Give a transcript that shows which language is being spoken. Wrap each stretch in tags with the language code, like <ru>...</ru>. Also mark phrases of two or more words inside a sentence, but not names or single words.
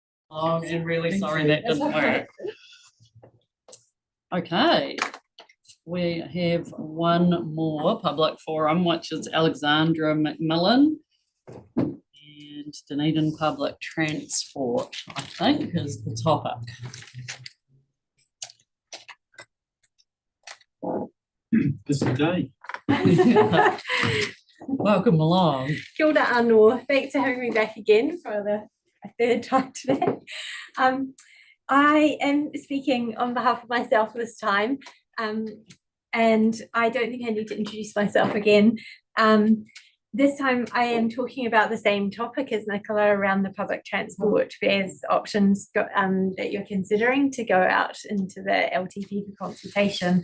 <en>Oh, I'm really sorry that didn't work. Okay, we have one more public forum, which is Alexandra McMillan. And Dunedin Public Transport, I think, is the topic. Busy day. Welcome along.</en> <mi>Kia ora anō.</mi> <en>Thanks for having me back again for the third time today. I am speaking on behalf of myself this time, and I don't think I need to introduce myself again. This time I am talking about the same topic as Nicola around the public transport fares options that you're considering to go out into the LTP for consultation.</en>